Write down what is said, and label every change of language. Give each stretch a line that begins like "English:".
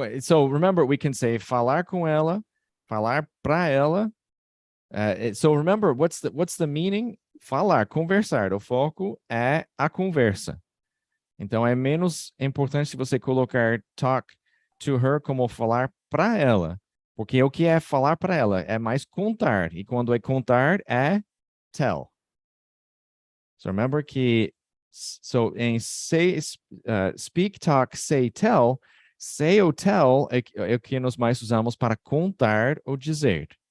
English: So remember, we can say
Portuguese: falar com ela, falar para ela.
English: So remember, what's the meaning?
Portuguese: Falar, conversar. O foco é a conversa. Então é menos importante se você colocar
English: talk to her
Portuguese: como falar para ela, porque o que é falar para ela é mais contar, e quando é contar é tell.
English: So remember
Portuguese: que em say, speak, talk, say, tell ou tell é o que nós mais usamos para contar ou dizer.